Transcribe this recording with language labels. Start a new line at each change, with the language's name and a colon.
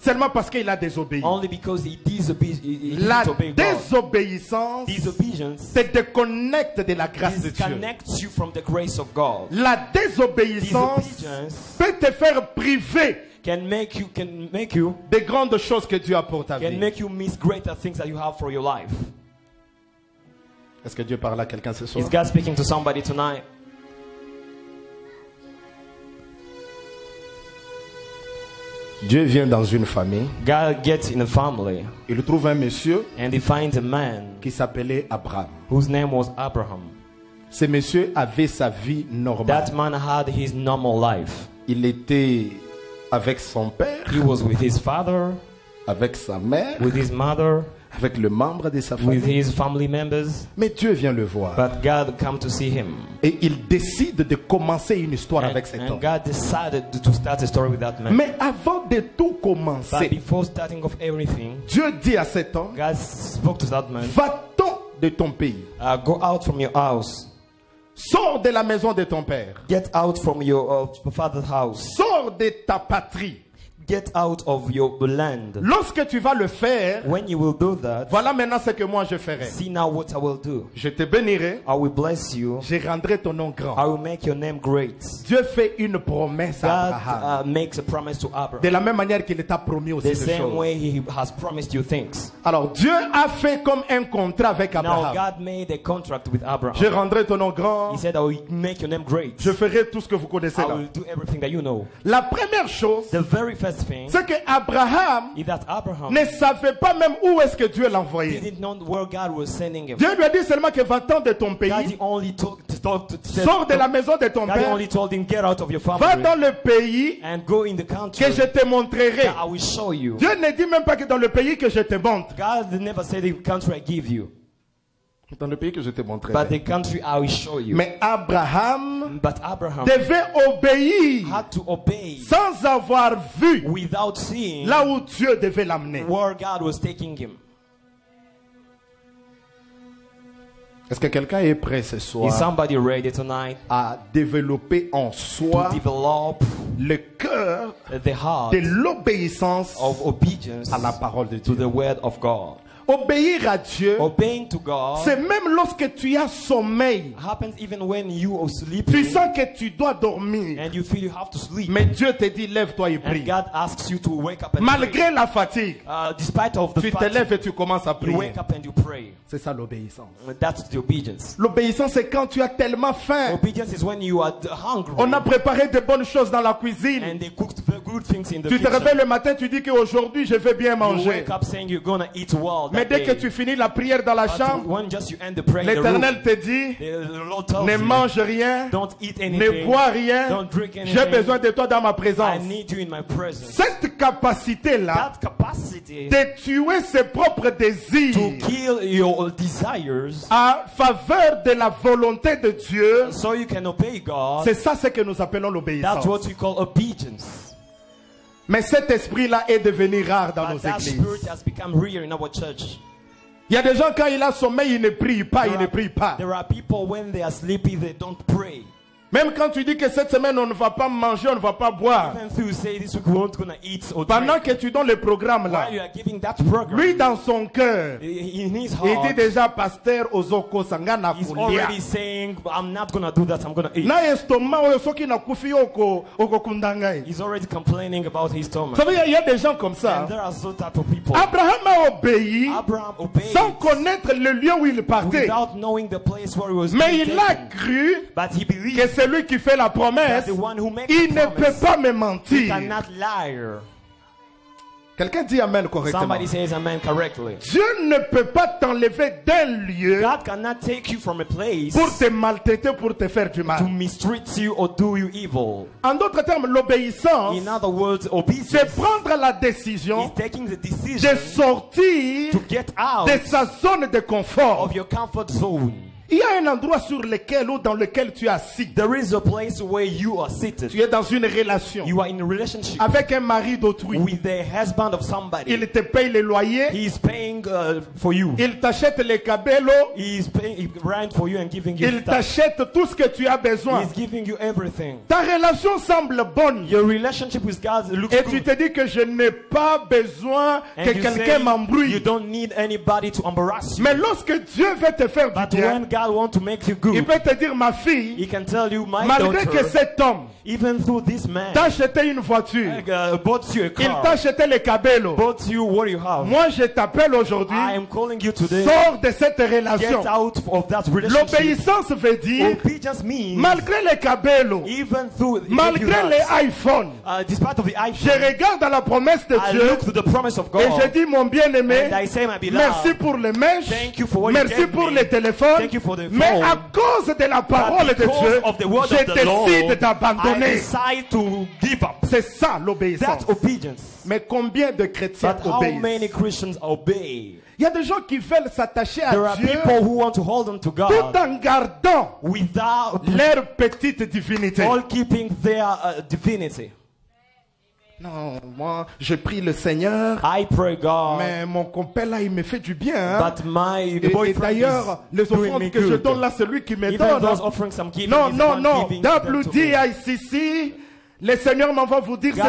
French: seulement parce qu'il a désobéi.
English: only because he
French: La
English: disobeyed God.
French: désobéissance
English: Disobedience
French: te déconnecte de la grâce de Dieu.
English: disconnects you from the grace of God.
French: La désobéissance
English: Disobedience
French: peut te faire priver
English: can make you
French: des grandes choses que Dieu a pour ta vie.
English: miss greater things that you have for your life.
French: Est-ce que Dieu parle à quelqu'un ce soir?
English: Is God speaking to somebody tonight?
French: Dieu vient dans une famille.
English: God gets in a family
French: Il trouve un monsieur
English: and he finds a man
French: qui s'appelait Abraham.
English: whose name was Abraham.
French: Ce monsieur avait sa vie normale.
English: That man had his normal life.
French: Il était avec son père,
English: He was with his father,
French: avec sa mère,
English: with his mother,
French: avec le membre de sa
English: with
French: famille.
English: his family members.
French: Mais Dieu vient le voir.
English: But God come to see him.
French: Et il décide de commencer une histoire avec cet
English: And
French: homme.
English: God decided to start a story with that man.
French: Mais avant de tout
English: But
French: commencer,
English: before starting of everything,
French: Dieu dit à cet homme,
English: God spoke to that man.
French: va-t'en de ton pays.
English: Go out from your house.
French: Sors de la maison de ton père.
English: Get out from your father's house.
French: Sors de ta patrie.
English: get out of your land.
French: Lorsque tu vas le faire,
English: When you will do that,
French: voilà maintenant ce que moi je ferai.
English: see now what I will do.
French: Je te bénirai,
English: I will bless you.
French: je rendrai ton nom
English: I
French: grand.
English: will make your name great.
French: Dieu fait une promesse à
English: God
French: Abraham.
English: makes a promise to
French: De
English: Abraham.
French: la même manière qu'il t'a promis aussi
English: The
French: des
English: same
French: choses.
English: way he has promised you things.
French: Alors Dieu a fait comme un contrat avec
English: Now
French: Abraham.
English: God made a contract with
French: Je
English: Abraham.
French: rendrai ton nom grand.
English: He said, I will make your name great.
French: Je ferai tout ce que vous connaissez
English: I
French: là.
English: will do everything that you know.
French: La première chose,
English: The very first thing
French: c'est que Abraham
English: is that Abraham
French: ne savait pas même où est-ce que Dieu l'envoyait.
English: didn't know where God was sending him.
French: Dieu lui a dit seulement que va-t'en de ton
English: God
French: pays,
English: only told
French: sors de la maison de ton
English: God
French: père,
English: only told him, get out of your
French: va
English: family
French: dans le pays
English: and go in the country
French: que je te montrerai.
English: that I will show you.
French: Dieu ne dit même pas que dans le pays que je te montre.
English: God never said the country I give you,
French: Dans le pays que je te
English: but
French: montrerai.
English: the country I will show you.
French: Mais Abraham
English: But Abraham
French: devait obéir
English: had to obey
French: sans avoir vu
English: without seeing
French: là où Dieu devait l'amener.
English: where God was taking him.
French: Est-ce que quelqu'un est prêt ce
English: Is
French: soir
English: somebody ready tonight
French: à développer en
English: to
French: soi
English: develop
French: le cœur
English: the heart
French: de l'obéissance
English: of obedience
French: à la parole de
English: to
French: Dieu?
English: the word of God?
French: Obéir à Dieu,
English: Obeying to God
French: c'est même lorsque tu as sommeil,
English: happens even when you are
French: tu
English: sleeping
French: sens que tu dois dormir,
English: and you feel you have to sleep.
French: mais Dieu te dit lève-toi et
English: And
French: prie.
English: God asks you to wake up and pray.
French: Malgré la fatigue,
English: Despite of the
French: tu te
English: fact
French: lèves et tu commences à
English: you
French: prier.
English: wake up and you pray.
French: C'est ça l'obéissance.
English: That's the obedience.
French: L'obéissance, c'est quand tu as tellement faim.
English: Obedience is when you are hungry
French: On a préparé de bonnes choses dans la cuisine.
English: and they cooked very good things in the
French: Tu te
English: kitchen.
French: réveilles le matin, tu dis qu'aujourd'hui je vais bien
English: You
French: manger.
English: wake up saying you're gonna eat well
French: Mais
English: that
French: dès que
English: day.
French: tu finis la prière dans la
English: But
French: chambre,
English: when just you end the prayer in the room,
French: l'Éternel te dit
English: the Lord tells
French: ne
English: you,
French: mange rien,
English: don't eat
French: ne
English: anything,
French: bois rien.
English: don't drink anything.
French: J'ai besoin de toi dans ma
English: I
French: présence.
English: need you in my presence.
French: Cette capacité-là
English: That capacity
French: de tuer ses propres
English: to
French: désirs
English: kill your desires
French: à faveur de la volonté de Dieu,
English: so you can obey God,
French: c'est ça ce que nous appelons
English: that's
French: l'obéissance.
English: what we call obedience.
French: Mais cet esprit-là est devenu rare dans nos
English: But that
French: églises.
English: spirit has become rare in our church.
French: Il y a des gens, quand il a sommeil, ils ne prient pas, ils ne prient pas.
English: There are people when they are sleepy, they don't pray.
French: Même quand tu dis que cette semaine, on ne va pas manger, on ne va pas boire.
English: Even if you say this week we aren't gonna eat or
French: Pendant
English: drink,
French: que tu donnes le programme là,
English: while you are giving that program,
French: lui dans son cœur,
English: in his
French: il dit
English: heart,
French: déjà, pasteur,
Lingala: ozoko sangana
English: he's
Lingala: kulia.
English: already saying, I'm not gonna do that, I'm gonna eat.
Lingala: Na estomac oyo soki na kufi oko kundanga.
English: He's already complaining about his
French: Vous
English: stomach.
French: savez, il y a des gens comme ça.
English: And there are those type of people.
French: Abraham a obéi
English: Abraham obeyed
French: sans connaître le lieu où il partait.
English: without knowing the place where he was
French: Mais
English: being
French: il a
English: taken.
French: cru
English: But he
French: que
English: believed
French: celui qui fait la
English: that
French: promesse,
English: the one who makes
French: il
English: the
French: ne peut
English: promise,
French: pas me
English: he
French: mentir.
English: cannot lie.
French: Quelqu'un dit Amen correctement.
English: Somebody says amen correctly.
French: Dieu ne peut pas t'enlever d'un lieu
English: God cannot take you from a place
French: pour te maltraiter, pour te faire du
English: to
French: mal.
English: mistreat you or do you evil.
French: En d'autres termes, l'obéissance,
English: In other words, obedience
French: c'est prendre la
English: is
French: décision
English: taking the
French: de
English: decision
French: sortir
English: to get out
French: de sa zone de confort.
English: of your comfort zone.
French: Il y a un endroit sur lequel ou dans lequel tu es assis.
English: There is a place where you are
French: Tu
English: seated.
French: es dans une relation
English: You are in a relationship
French: avec un mari d'autrui.
English: with the husband of somebody.
French: Il te paye les loyers,
English: He is paying for you.
French: il t'achète les cabellos,
English: He is paying rent for you and giving you
French: il
English: stuff.
French: t'achète tout ce que tu as
English: He
French: besoin.
English: is giving you everything.
French: Ta relation semble bonne.
English: Your relationship with God looks
French: Et tu
English: good.
French: te dis que je n'ai pas besoin
English: And
French: que
English: you
French: quelqu'un
English: say you
French: m'embrouille.
English: don't need anybody to embarrass you.
French: Mais lorsque Dieu veut te faire du
English: But
French: bien,
English: when God wants to make you
French: il
English: good,
French: peut te dire, ma fille,
English: He can tell you, my
French: malgré que
English: daughter,
French: cet homme
English: even through this man,
French: t'a acheté une voiture,
English: bought you a
French: il t'a
English: car,
French: acheté les cabellos,
English: bought you what you have.
French: moi je t'appelle aujourd'hui,
English: I am calling you today.
French: sors de cette relation.
English: Get out of that relationship.
French: L'obéissance veut dire,
English: Obedience means,
French: malgré les cabellos,
English: even through
French: malgré les iPhones,
English: despite of the
French: je
English: iPhone,
French: regarde à la promesse de
English: I
French: Dieu
English: look to the promise of God.
French: et je dis, mon bien-aimé,
English: And I say, my beloved,
French: merci pour les mèches,
English: thank you for what you
French: merci
English: gave
French: pour
English: me.
French: les téléphones,
English: Thank you for the
French: mais
English: phone.
French: à cause de la parole de
English: because
French: Dieu,
English: of the word
French: je
English: of the Lord,
French: décide
English: I
French: d'abandonner.
English: decide to give up.
French: C'est ça l'obéissance.
English: That's obedience.
French: Mais combien de chrétiens
English: But how many
French: obéissent?
English: Christians obey?
French: Il y a des gens qui veulent s'attacher
English: There
French: à
English: are
French: Dieu
English: people who want to hold on to
French: tout
English: God
French: en gardant
English: without
French: leur petite divinité.
English: all keeping their divinity.
French: Non, moi, je prie le Seigneur,
English: I pray God,
French: mais mon compère là, il me fait du bien. Hein?
English: but my
French: Et
English: boyfriend
French: d'ailleurs,
English: is
French: les
English: doing
French: offrandes
English: me
French: que je
English: good.
French: donne là, c'est lui qui me
English: Even
French: donne.
English: those Hein? offerings I'm giving
French: Non,
English: is
French: non,
English: one
French: non.
English: giving them to me. WDICC,
French: Le Seigneur m'envoie vous dire
English: God